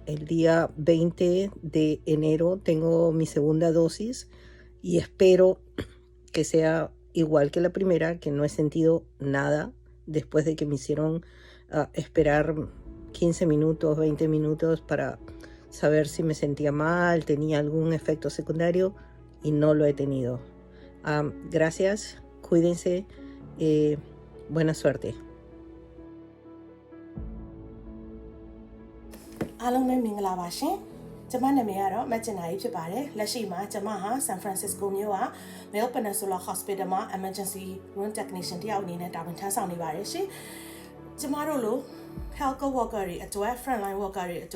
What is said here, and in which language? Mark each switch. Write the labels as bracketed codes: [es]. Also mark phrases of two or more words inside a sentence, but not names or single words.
[es] El día 20 de enero tengo mi segunda dosis y espero que sea igual que la primera, que no he sentido nada después de que me hicieron esperar 15 minutos, 20 minutos para saber si me sentía mal, tenía algún efecto secundario, y no lo he tenido. Gracias, cuídense, buena suerte. [my] အားလုံးပဲမင်္ဂလာပါရှင်။ကျွန်မနာမည်ကတော့မက်ချင်နာကြီးဖြစ်ပါတယ်။လက်ရှိမှာကျွန်မဟာဆန်ဖရန်စစ္စကိုမြို့က Male Peninsula Hospital မှာ [en] Emergency Room Technician [my] တယောက်အနေနဲ့တာဝန်ထမ်းဆောင်နေပါတယ်ရှင်။ကျွန်မတို့လို [en] Healthcare Worker [my] တွေအတွက် [en] Frontline Worker [my] တွေအတွက်